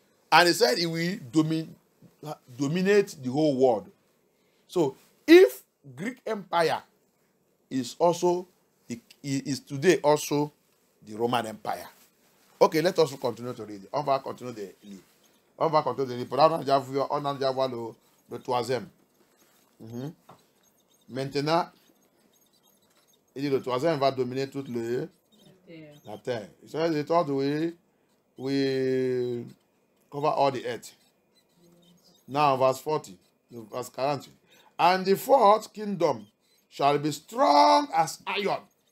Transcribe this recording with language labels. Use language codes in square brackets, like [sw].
[en] And he said he will dominate the whole world. So, if Greek Empire is also, is today also the Roman Empire. Okay, let us continue to read. [fr] On va continuer de lire. On va continuer de lire. On a déjà vu le troisième. Maintenant, il dit le troisième va dominer toute la terre. [en] He said the third will cover all the earth. Now, verse 40, verse 40. And the fourth kingdom shall be strong as iron.